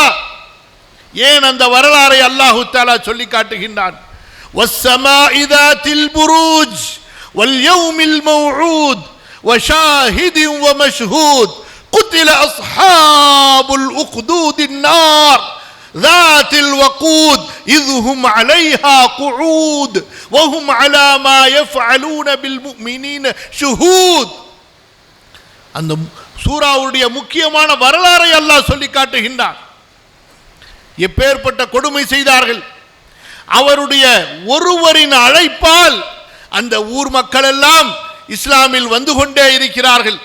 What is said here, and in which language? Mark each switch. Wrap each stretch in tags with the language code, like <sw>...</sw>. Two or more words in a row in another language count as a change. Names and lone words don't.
<ta>ஏன் அந்த வரலாறை</ta> <ar>الله تعالى</ar> <ta>சொல்லி காட்டுகின்றான்.</ta> <ar>வஸ்ஸமாஇ ذاتில் البروج واليوم الموعود وشاهد ومشهود قتل أصحاب الأخدود النار ذات الوقود إذ هم عليها قعود وهم على ما يفعلون بالمؤمنين شهود.</ar> <ta>அந்த சூராவுடைய முக்கியமான வரலாறை அல்லாஹ் சொல்லி காட்டுகின்றான். எப்பேற்பட்ட கொடுமை செய்தார்கள். அவருடைய ஒருவரின் அழைப்பால் அந்த ஊர் மக்கள் எல்லாம் இஸ்லாமில் வந்து கொண்டே இருக்கிறார்கள்.</ta>